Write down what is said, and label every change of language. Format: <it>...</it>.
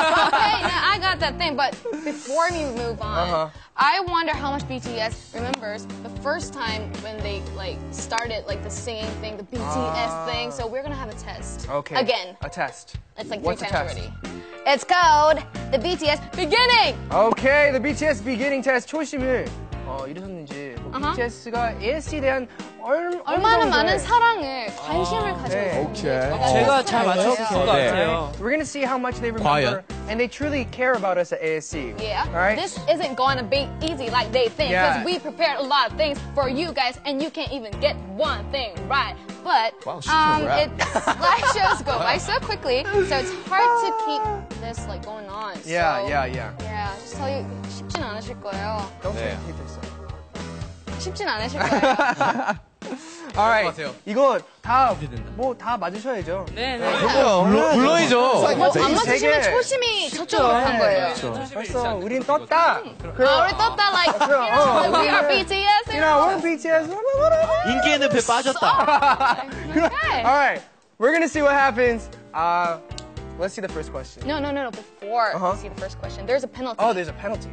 <en>Okay, now I got that thing, but before we move on, I wonder how much BTS remembers the first time when they started the singing thing, the BTS thing. So we're gonna have a test. Okay. Again. A test. It's like What's 3 the times test? already. It's called the BTS beginning. Okay, the BTS beginning test</en> <ko>초심을 이루셨는지 BTS가 ASC에 대한 얼마나 많은 사랑을 관심을 가지고 있는지. 제가 잘 맞췄을 것 같아요.</ko> <en>We're gonna see how much they remember, and they truly care about us at ASC. Yeah. All right. This isn't going to be easy like they think, because Yeah. we prepared a lot of things for you guys, and you can't even get one thing right. But Wow, she's a rap. slideshows go by so quickly, so it's hard to keep this going on. Yeah, so, yeah. Yeah, just tell you,</en> <ko>쉽진 않으실 거예요.</ko> <en>Don't</en> <ko>네.</ko> <en>say it.</en> <ko>쉽진 않으실 거예요. Alright, 이거 다 맞으셔야죠. 네. 물론이죠. 안 맞으시면 되게- 초심이 저쪽으로 간 거예요. 벌써 우린 떴다. 우리 떴다,</ko> <en>we are BTS. we're BTS.</en> <ko>인기의 늪에 빠졌다.</ko> <en>Okay. Alright, we're gonna see what happens. Let's see the first question. No. Before we see the first question, there's a penalty. Oh, there's a penalty.</en>